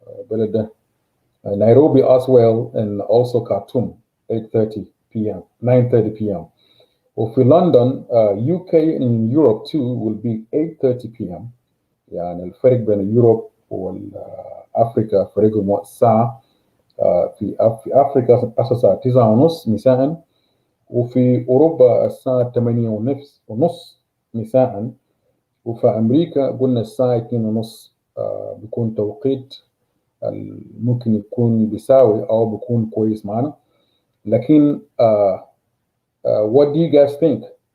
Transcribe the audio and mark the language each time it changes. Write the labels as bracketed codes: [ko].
[ar] بلد ده [en] Nairobi as well, and also Khartoum 8:30 p.m. 9:30 p.m. [ar] وفي لندن [en] UK in Europe too will be 8:30 p.m. [ar] يعني الفرق بين يوروب والأفريقيا فرق ساعة. في أفريقيا الساعة 9:30 مساء، وفي أوروبا الساعة 8:30 مساء، وفي أمريكا قلنا الساعة 2:30 بيكون توقيت ممكن يكون بيساوي أو بيكون كويس معنا. لكن [en] what do you guys think?